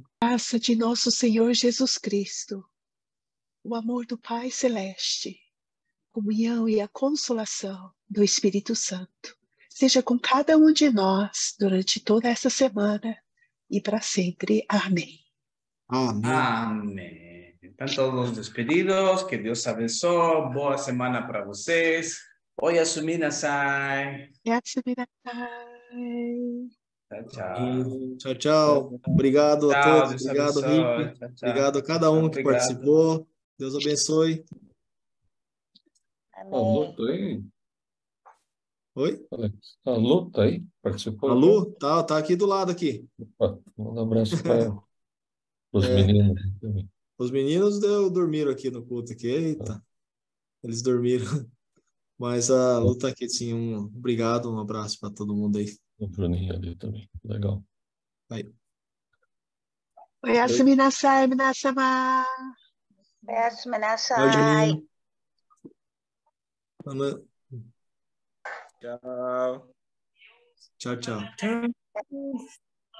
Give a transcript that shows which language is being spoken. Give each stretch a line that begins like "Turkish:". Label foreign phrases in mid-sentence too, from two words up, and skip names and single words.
Portuguese: Graça de nosso Senhor Jesus Cristo, o amor do Pai Celeste, comunhão e a consolação do Espírito Santo, seja com cada um de nós durante toda essa semana e para sempre. Amém. Amém. Amém. Estão todos despedidos, que Deus abençoe, boa semana para vocês.
Japanese: おやすみなさい. やすみなさい.
Portuguese: Tchau, tchau. Tchau, tchau. Obrigado a todos. Deus Obrigado, abençoe. Rick. Tchau, tchau. Obrigado a cada um que participou. Deus abençoe. Amém. A Lu tá aí? Oi? A Lu tá aí? Participou? A Lu? Tá aqui do lado aqui. Opa, manda um abraço para os meninos também. Os meninos dormiram aqui no culto aqui. Eita. Eles dormiram. Mas a Lu tá aqui, sim. Obrigado, um abraço para todo mundo aí. O Bruninho ali também. Legal. Aí.
Japanese: おやすみなさい、皆様. やすみなさい.
Portuguese: Oi, Juninho. Tchau. Tchau, tchau.